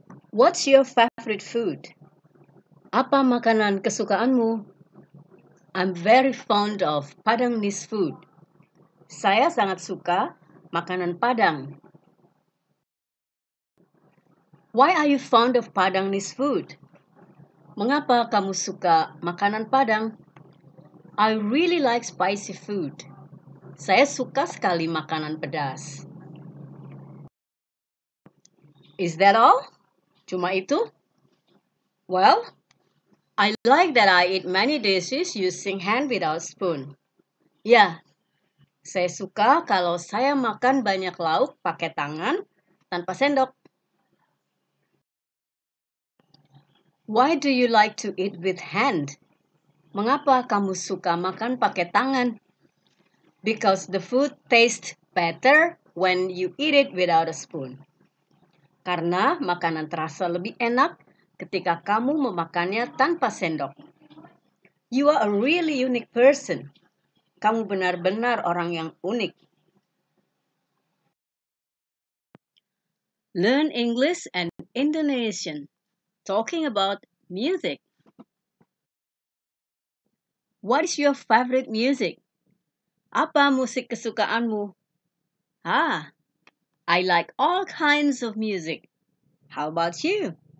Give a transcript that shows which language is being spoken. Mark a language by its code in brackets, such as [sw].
[en] What's your favorite food? [id] Apa makanan kesukaanmu? [en] I'm very fond of Padangese food. [id] Saya sangat suka makanan Padang. [en] Why are you fond of Padangese food? [id] Mengapa kamu suka makanan Padang? [en] I really like spicy food. [id] Saya suka sekali makanan pedas. [en] Is that all? [id] Cuma itu? [en] Well, I like that I eat many dishes using hand without spoon. [id] Ya, saya suka kalau saya makan banyak lauk pakai tangan tanpa sendok. [en] Why do you like to eat with hand? [id] Mengapa kamu suka makan pakai tangan? [en] Because the food tastes better when you eat it without a spoon. [id] Karena makanan terasa lebih enak ketika kamu memakannya tanpa sendok. [en] You are a really unique person. [id] Kamu benar-benar orang yang unik. [en] Learn English and Indonesian. Talking about music. What is your favorite music? [id] Apa musik kesukaanmu? [en] Ah, I like all kinds of music. How about you?